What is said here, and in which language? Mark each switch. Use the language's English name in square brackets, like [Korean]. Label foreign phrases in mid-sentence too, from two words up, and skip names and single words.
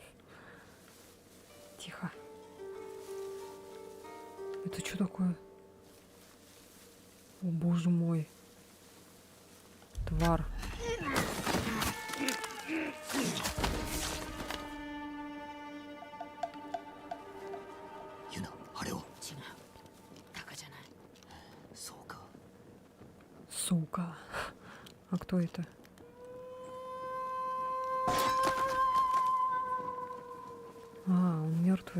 [Russian] Тихо. Это что такое? О, боже мой. Твар. [Japanese] ユナ、あれを。違う。タカじゃない。そうか。 [Russian] Сука. А кто это? А, он мертвый.